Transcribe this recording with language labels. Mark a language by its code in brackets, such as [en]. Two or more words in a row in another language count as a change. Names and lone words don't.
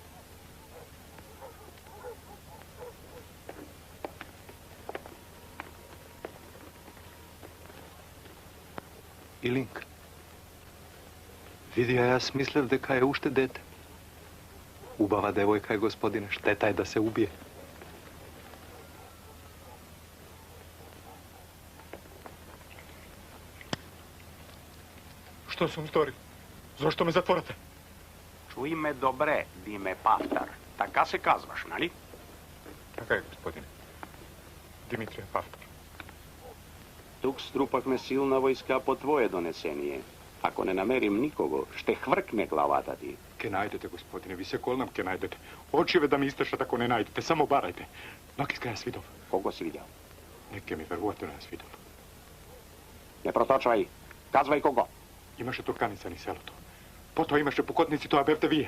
[bg] Илинка. Види, аз мислев дека е уште дете. [mk] Убава девојка е, господине, штета е да се убие. [bg] Що съм сторил? Защо ме затворате? Чуй ме добре, Диме Павтар. Така се казваш, нали? [mk] Така е, господине. Димитрия Павтар. [bg] Тук струпахме силна войска по твое донесение. Ако не намерим никого, ще хвркне главата ти. [mk] Ке најдете, господине, ви се колнам, ке најдете. Очеве да ми истршат ако не најдете, само барајте. Нокиска јас видов. [bg] Кого си видел? [mk] Неке ми верувате, јас видов. [bg] Не проточвај, казвај кого. [mk] Имаше турканица ни селото. Потоа имаше покотници, тоа бевте вие.